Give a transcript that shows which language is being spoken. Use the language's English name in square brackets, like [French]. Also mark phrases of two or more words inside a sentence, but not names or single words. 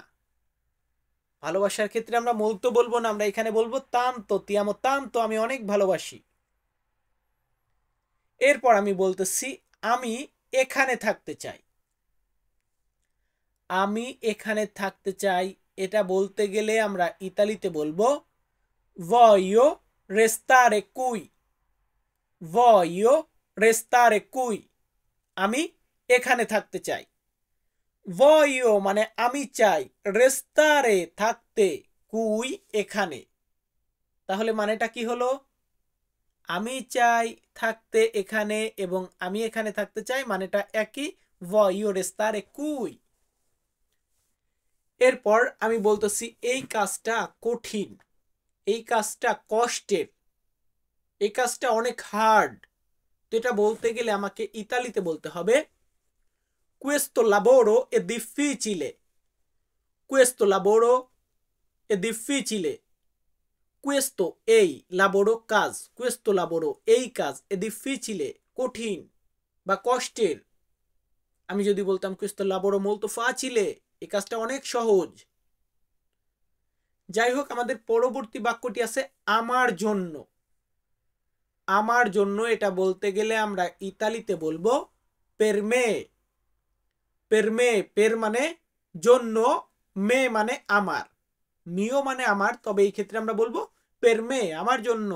[Bangla] ভালোবাসার ক্ষেত্রে আমরা মোলতো বলবো না, আমরা এখানে বলবো তান্তো, [Italian] ti amo tanto, [Bangla] আমি অনেক ভালোবাসি। এরপর আমি বলতেছি আমি এখানে থাকতে চাই। আমি এখানে থাকতে চাই, এটা বলতে গেলে আমরা ইতালিতে বলবো [Italian] voglio restare qui। voglio restare qui, [Bangla] আমি এখানে থাকতে চাই। voglio মানে আমি চাই, restare থাকতে, কুই এখানে। তাহলে মানেটা কি হলো, আমি চাই থাকতে এখানে এবং আমি এখানে থাকতে চাই, মানেটা একই, [Italian] voglio restare qui। [Bangla] এরপর আমি বলতেছি এই কাজটা কঠিন, এই কাজটা কষ্টের, এই কাজটা অনেক হার্ড। তো এটা বলতে গেলে আমাকে ইতালিতে বলতে হবে [Italian] questo lavoro è difficile। questo lavoro è difficile। [Bangla] questo এই, lavoro কাজ, [Italian] questo lavoro [Bangla] এই কাজ, [Italian] è difficile [Bangla] কঠিন বা কষ্টের। আমি যদি বলতাম [Italian] questo lavoro molto facile, [Bangla] এই কাজটা অনেক সহজ। যাই হোক, আমাদের পরবর্তী বাক্যটি আছে আমার জন্য। আমার জন্য এটা বলতে গেলে আমরা ইতালিতে বলবো পেরমে। পেরমে, পের মানে জন্য, মে মানে আমার, মিও মানে আমার, তবে এই ক্ষেত্রে আমরা বলবো পেরমে, আমার জন্য।